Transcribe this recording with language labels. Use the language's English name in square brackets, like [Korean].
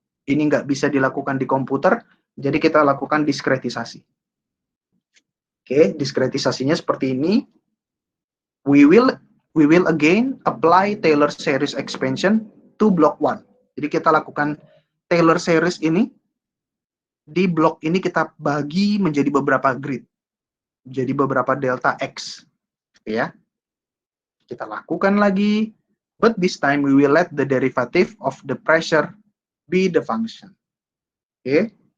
[Indonesian] Ini nggak bisa dilakukan di komputer, jadi kita lakukan diskretisasi. Oke, diskretisasinya seperti ini. [English] We will again apply Taylor series expansion to block 1. [Indonesian] Jadi kita lakukan Taylor series ini, di blok ini kita bagi menjadi beberapa grid. Jadi beberapa delta X. Ya. Kita lakukan lagi, [English] but this time we will let the derivative of the pressure be the function. Oke.